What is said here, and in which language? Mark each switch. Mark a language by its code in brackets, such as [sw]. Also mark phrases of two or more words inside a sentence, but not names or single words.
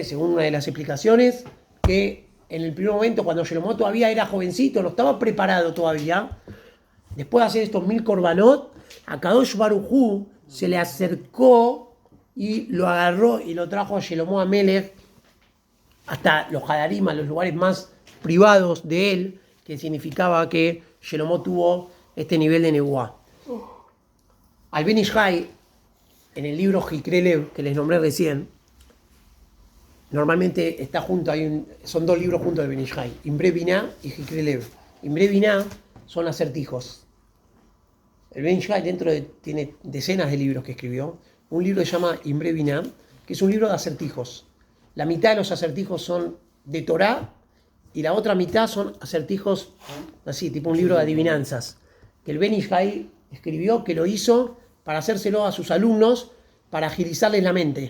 [es] Según una de las explicaciones, que en el primer momento, cuando Shelomo todavía era jovencito, no estaba preparado todavía, después de hacer estos 1000 korbanot, a [he] קדוש ברוך הוא [es] se le acercó y lo agarró y lo trajo a Shelomo Amelech hasta los Hadarim, a los lugares más privados de él, que significaba que Shelomo tuvo este nivel de Nebuá. Al Ben Ish Chai, en el libro Jikre Lev, que les nombré recién, normalmente está junto, son 2 libros juntos de Ben Ish Chai, Imre Binah y Jikre Lev. Imre Binah son acertijos. El Ben Ish Chai tiene decenas de libros que escribió. Un libro se llama Imre Binah, que es un libro de acertijos. La mitad de los acertijos son de Torá y la otra mitad son acertijos así, tipo un libro de adivinanzas, que el Ben Ish Chai escribió, que lo hizo para hacérselo a sus alumnos, para agilizarles la mente.